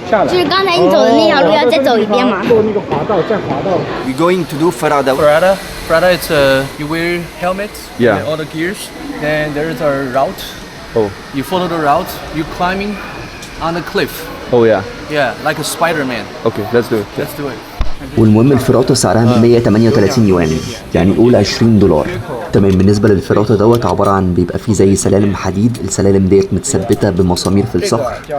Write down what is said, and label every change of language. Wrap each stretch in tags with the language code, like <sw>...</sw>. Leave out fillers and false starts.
<zh>就是刚才你走的那条路要再走一遍吗？</zh> <en>We're going to do Farada. Farada is you wear helmets. Yeah. With all the gears. Then there is a route. Oh. You follow the route. You climbing on the cliff. Oh yeah. Yeah, like a Spider-Man. Okay, let's do it. Let's do it.</en> <ar>والمهم الفراطة سعرها 138 يوان، يعني قول $20. تمام. بالنسبة للفراطة دوت عبارة عن بيبقى فيه زي سلالم حديد، السلالم ديت متثبتة بمسامير في الصخر.</ar>